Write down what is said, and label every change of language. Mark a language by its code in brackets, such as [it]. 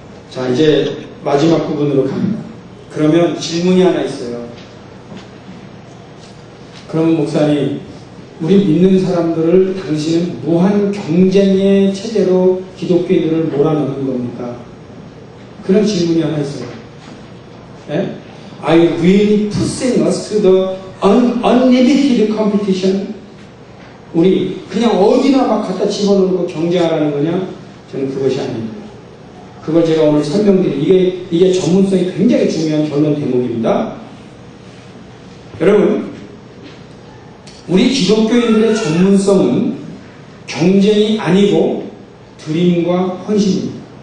[ko] 자, 이제 마지막 부분으로 갑니다. 그러면 질문이 하나 있어요. 그러면 목사님, 우리 믿는 사람들을 당신은 무한 경쟁의 체제로 기독교인들을 몰아넣는 겁니까? 그런 질문이 하나 있어요. 예? [en] Are you really pushing us to the unlimited competition? [ko] 우리 그냥 어디나 막 갖다 집어넣고 경쟁하라는 거냐? 저는 그것이 아닙니다. 그걸 제가 오늘 설명드린 이게 전문성이 굉장히 중요한 결론 대목입니다. 여러분, 우리 기독교인들의 전문성은 경쟁이 아니고 드림과 헌신입니다.